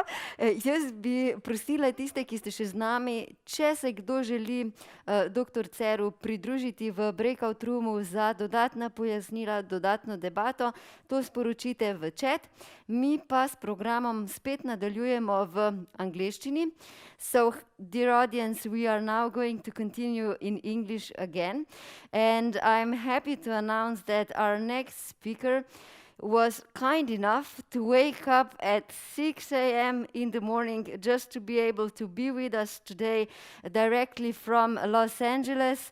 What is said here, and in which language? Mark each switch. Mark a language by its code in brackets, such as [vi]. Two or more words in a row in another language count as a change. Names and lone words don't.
[sl] Jaz bi prosila tiste, ki ste še z nami, če se kdo želi dr. Ceru pridružiti v [en] breakout roomu [sl] za dodatna pojasnila, dodatno debato, to sporočite v chat. Mi pa s programom spet nadaljujemo v angleščini. [en] So, dear audience, we are now going to continue in English again. And I'm happy to announce that our next speaker was kind enough to wake up at 6 a.m. in the morning just to be able to be with us today directly from Los Angeles.